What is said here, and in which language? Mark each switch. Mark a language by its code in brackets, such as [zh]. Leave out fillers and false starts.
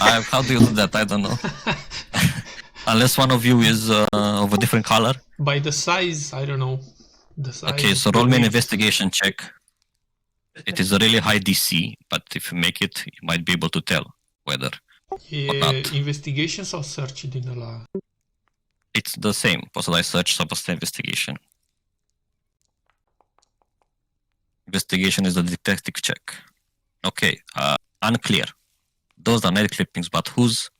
[en] How do you do that? I don't know. Unless one of you is of a different color. By the size, I don't know. The size. Okay, so the roll me an width. investigation check. It is a really high DC, but if you make it, you might be able to tell whether not. [ro] Investigation sau search din ăla? [en] It's the same. [ro] Poți să dai search sau poți să dai investigation. [en] Investigation is the detective check. Okay, unclear. Those are nail clippings, but whose?